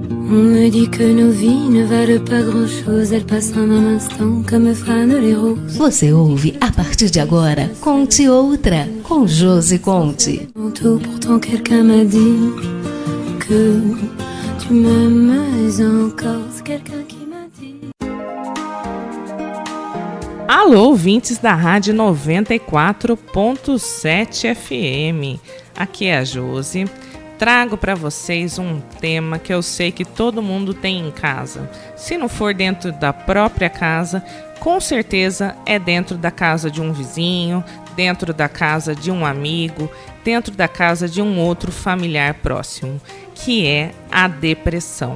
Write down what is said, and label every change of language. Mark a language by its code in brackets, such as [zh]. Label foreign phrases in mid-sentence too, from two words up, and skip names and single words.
[fr] On me dit que nos vies ne valent pas grand-chose, elles passent en un instant comme fanent les roses. [pt] Você ouve a partir de agora Conte Outra, com Josi Conte. [fr] Pourtant quelqu'un m'a dit que tu m'aimes encore, c'est quelqu'un qui m'a dit. [pt] Alô, ouvintes da Rádio 94.7 FM. Aqui é a Josi. Trago para vocês um tema que eu sei que todo mundo tem em casa. Se não for dentro da própria casa, com certeza é dentro da casa de um vizinho, dentro da casa de um amigo, dentro da casa de um outro familiar próximo, que é a depressão.